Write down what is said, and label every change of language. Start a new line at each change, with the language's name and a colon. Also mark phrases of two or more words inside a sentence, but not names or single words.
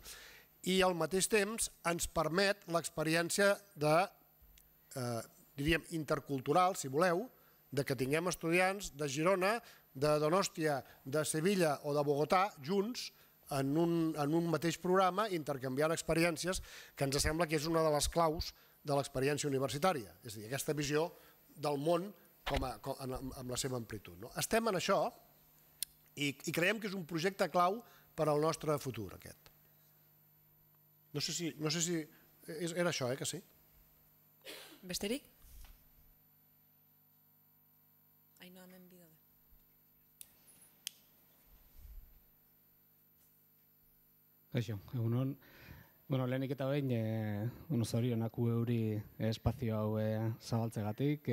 Catalan: I al mateix temps ens permet l'experiència diríem, intercultural, si voleu, de que tinguem estudiants de Girona, de Donòstia, de Sevilla o de Bogotà junts en un mateix programa intercanviant experiències, que ens sembla que és una de les claus de l'experiència universitària, és a dir, aquesta visió del món amb la seva amplitud. Estem en això i creiem que és un projecte clau per al nostre futur, aquest. No sé si era això, que sí?
Basque: Besterik? Ainhoa hemen bidaude. Kaixo, egunon. Lehenik eta behin, zorionak euri espazio hau zabaltzegatik.